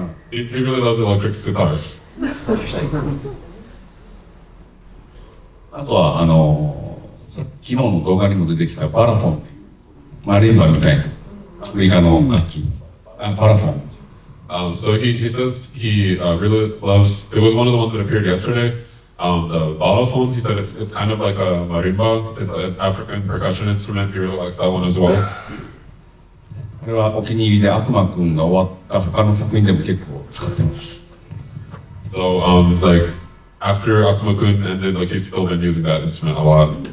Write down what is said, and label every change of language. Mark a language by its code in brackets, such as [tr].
[en] He really loves electric guitar. [ja] あとは昨日の動画にも出てきたパラフォン、マリンバみたいなアフリカの楽器、パラフォン。 [en] So he says he really loves. It was one of the ones that appeared yesterday. The balophone. He said it's kind of like a marimba. It's an African percussion instrument. He really likes that one as well. [ja] これはお気に入りで悪魔くんが終わった他の作品でも結構使ってます。 [en] So like after Akuma-kun ended, like he's still been using that instrument a lot.